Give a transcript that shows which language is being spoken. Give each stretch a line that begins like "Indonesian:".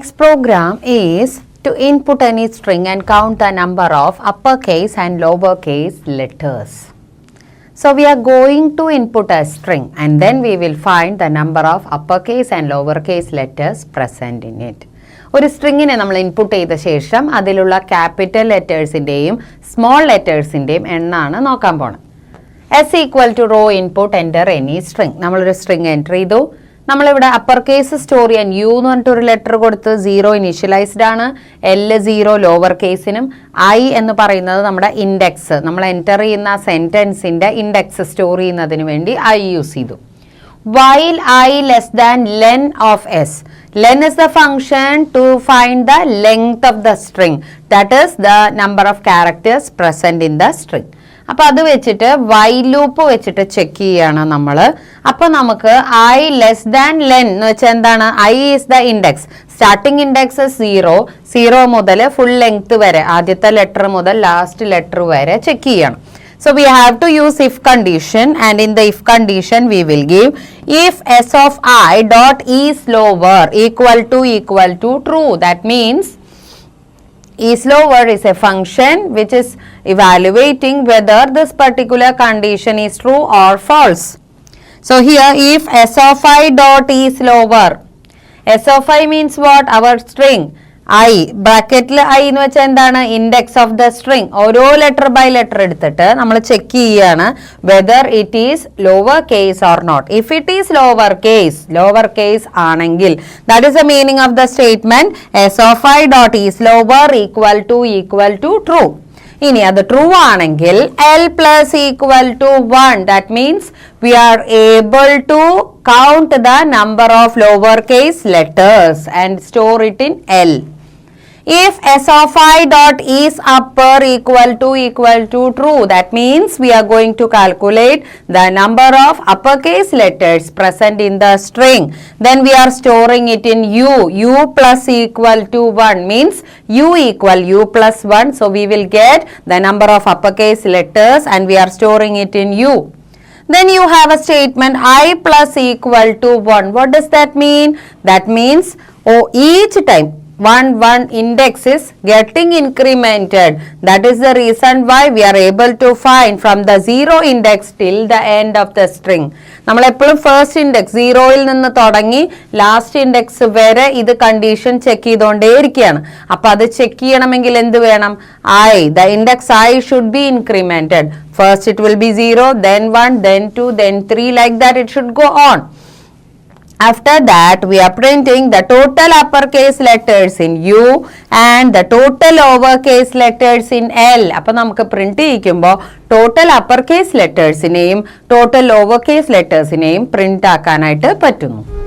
English: Next program is to input any string and count the number of uppercase and lowercase letters. So we are going to input a string and then we will find the number of uppercase and lowercase letters present in it.
Malayalam: ഒരു സ്ട്രിങ്ങിനെ നമ്മൾ input ചെയ്ത ശേഷം അതിലുള്ള capital ലെറ്റേഴ്സിൻ്റെയും small ലെറ്റേഴ്സിൻ്റെയും എണ്ണമാണ് നോക്കാൻ പോണത്.
English: S equal to raw input enter any string.
Malayalam: നമ്മളൊരു string enter ചെയ്തു. നമ്മളിവിടെ അപ്പർ കേസ് സ്റ്റോർ ചെയ്യാൻ യു എന്ന് പറഞ്ഞിട്ടൊരു ലെറ്റർ കൊടുത്ത് 0 ഇനീഷ്യലൈസ്ഡ് ആണ്, L0 ലോവർ കേസിനും, I എന്ന് പറയുന്നത് നമ്മുടെ ഇൻഡെക്സ്, നമ്മൾ എൻ്റർ ചെയ്യുന്ന സെൻറ്റൻസിൻ്റെ ഇൻഡെക്സ് സ്റ്റോർ ചെയ്യുന്നതിന് വേണ്ടി I യൂസ് ചെയ്തു.
English: While I less than len of s. Len is the function to find the length of the string, that is the number of characters present in the string.
Malayalam: അപ്പോൾ അത് വെച്ചിട്ട് while loop വെച്ചിട്ട് check ചെയ്യാണ് നമ്മൾ. അപ്പോൾ നമുക്ക് I less than len എന്ന് വെച്ചാൽ എന്താണ്?
English: I is the index.
Malayalam: Starting index 0 മുതൽ ഫുൾ ലെങ്ത് വരെ, ആദ്യത്തെ ലെറ്റർ മുതൽ ലാസ്റ്റ് ലെറ്റർ വരെ ചെക്ക് ചെയ്യണം.
English: So we have to use if condition, and in the if condition we will give if s of I dot is lower equal to true. That means is lower is a function which is evaluating whether this particular condition is true or false. So here if s of I dot is lower, S of I means what? Our string.
Malayalam: I ബ്രാക്കറ്റിൽ I എന്ന് വെച്ചാൽ എന്താണ്?
English: Index of the string.
Malayalam: ഓരോ letter by letter എടുത്തിട്ട് നമ്മൾ check ചെയ്യാണ്
English: Whether it is lower case or not. If it is lower case ആണെങ്കിൽ that is the meaning of the statement S of I dot is lower equal to true.
Malayalam: ഇനി അത് true ആണെങ്കിൽ L plus equal to 1.
English: That means we are able to count the number of lowercase letters and store it in L. If S of I dot is upper equal to true, that means we are going to calculate the number of uppercase letters present in the string. Then we are storing it in U. U plus equal to 1 means U plus 1. So we will get the number of uppercase letters and we are storing it in U. Then you have a statement I plus equal to 1. What does that mean? That means each time one index is getting incremented. That is the reason why we are able to find from the 0 index till the end of the string.
Malayalam: നമ്മൾ എപ്പോഴും first index 0യിൽ നിന്ന് തുടങ്ങി last index വരെ ഇത് condition check ചെയ്തുകൊണ്ടേയിരിക്കുകയാണ്. അപ്പൊ അത് check ചെയ്യണമെങ്കിൽ എന്ത് വേണം?
English: the index I should be incremented. First it will be 0, then 1, then 2, then 3, like that it should go on. After that, we are printing the total uppercase letters in U and the total lowercase letters in L.
Malayalam: അപ്പോൾ നമുക്ക് print ചെയ്യിക്കുമ്പോൾ total uppercase lettersനെയും total lowercase lettersനെയും print ആക്കാനായിട്ട് പറ്റുന്നു.